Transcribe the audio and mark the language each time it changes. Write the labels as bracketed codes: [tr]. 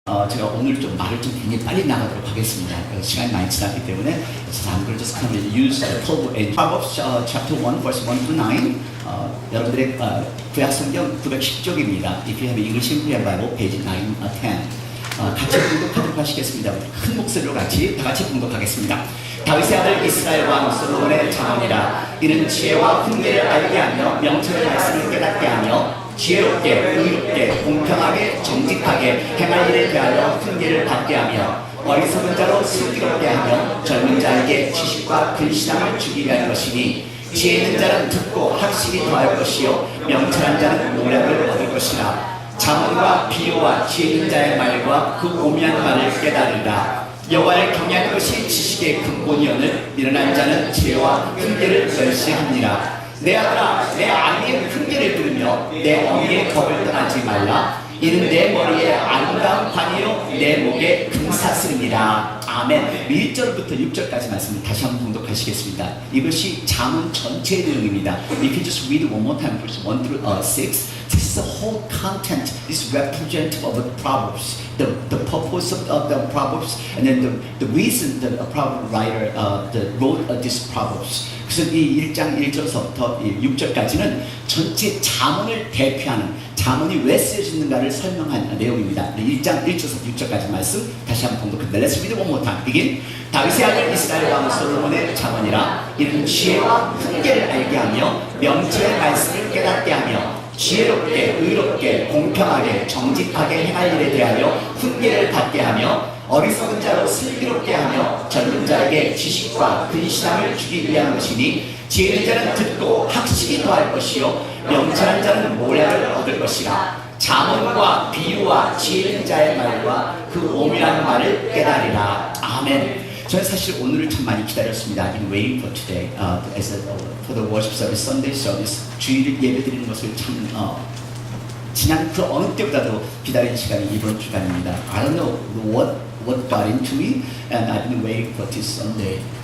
[ko] 제가 오늘 좀 말을 좀 굉장히 빨리 나가도록 하겠습니다. 시간이 많이 지났기 때문에. [en] So I'm going to just kind of use the Proverbs in Proverbs chapter 1, verse 1 to 9. [ko] 여러분들의 구약 성경 910쪽입니다. [en] If you have English in Korean Bible, page 9, 10. [ko] 같이 봉독하도록 하시겠습니다. 큰 목소리로 다 같이 봉독하겠습니다. 다윗의 아들 이스라엘 왕 솔로몬의 자언이라. 이는 지혜와 훈계를 알게 하며 명철의 말씀을 깨닫게 하며 지혜롭게, 의롭게, 공평하게, 정직하게 행할 일에 대하여 훈계를 받게 하며 어리석은 자로 슬기롭게 하며 젊은 자에게 지식과 근신함을 주기 위한 것이니 지혜 있는 자는 듣고 학식이 더할 것이요 명철한 자는 노력을 얻을 것이라. 자문과 비유와 지혜 있는 자의 말과 그 오묘한 말을 깨달으라. 여호와를 경외하는 것이 지식의 근본이오늘 미련한 자는 지혜와 훈계를 멸시합니다. 내 아들아, 내 아내의 훈계를 들으며 내 어미의 법을 떠나지 말라. 이는 내 머리에 아름다운 관이요 내 목에 금사슬입니다. 아멘. 1절부터 6절까지 말씀을 다시 한번 봉독하시겠습니다. 이것이 잠언 전체의 내용입니다. [en] If you just read it one more time, verse 1 through 6, this is the whole content, this representative of the Proverbs, the purpose of the Proverbs, and then the reason the Proverb writer wrote these Proverbs. [ko] 그래서 이 1장 1절서부터 6절까지는 전체 잠언을 대표하는 잠언이 왜 쓰여지는가를 설명한 내용입니다. 1장 1절서부터 6절까지 말씀 다시 한번 봉독합니다. [en] Let's read it one more time. Begin. [ko] 다윗의 아들 이스라엘 왕 솔로몬의 잠언이라. 이는 지혜와 훈계를 알게 하며 명철의 말씀을 깨닫게 하며 지혜롭게, 의롭게, 공평하게, 정직하게 행할 일에 대하여 훈계를 받게 하며 어리석은 자로 슬기롭게 하며 젊은 자에게 지식과 근신함을 주기 위한 것이니 지혜 있는 자는 듣고 학식이 더할 것이요 명철한 자는 모략을 얻을 것이라. 잠언과 비유와 지혜 있는 자의 말과 그 오묘한 말을 깨달으라. 아멘. 저는 사실 오늘을 참 많이 기다렸습니다. [en] I've been waiting for today for the worship service, Sunday service. [ko] 주일 예배드리는 것을 참 지난 그 어느 때보다도 기다린 시간이 이번 주간입니다. [en] I don't know what got into me, and I've been waiting for this Sunday.